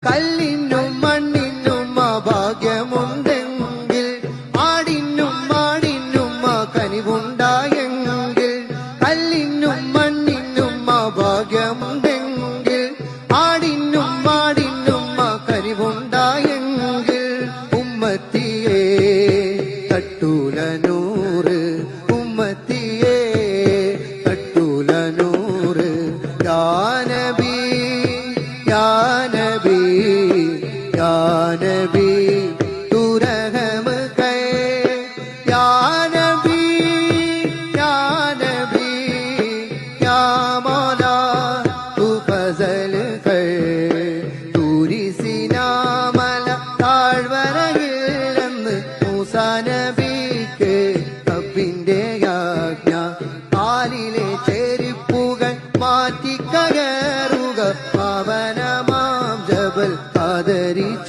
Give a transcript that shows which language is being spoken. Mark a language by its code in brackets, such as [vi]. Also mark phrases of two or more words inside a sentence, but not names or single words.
[ml] കല്ലിനും മണ്ണിനും ഭാഗ്യമുണ്ടെങ്കിൽ ആടിനും മാടിനും കനിവുണ്ടായെങ്കിൽ കല്ലിനും മണ്ണിനും ഭാഗ്യമുണ്ടെങ്കിൽ ആടിനും മാടിനും കനിവുണ്ടായെങ്കിൽ ഉമ്മത്തിയെ തട്ടൂല നൂറ് ഉമ്മത്തിയെ തട്ടൂല നൂറ് [ar] يا نبي يا نبي يا نبي [hi] तू रहम कर या नबी या नबी या मौला तू फजल कर [ml] तूरी സിനാമല താഴ്വരയിലെന്ന് മൂസാ നബിക്ക് റബ്ബിന്റെ ആജ്ഞ കാലിലെ ചെരുപ്പുകൾ മാറ്റിക്കകറുക പാവനമാം ജബൽ ഖദരി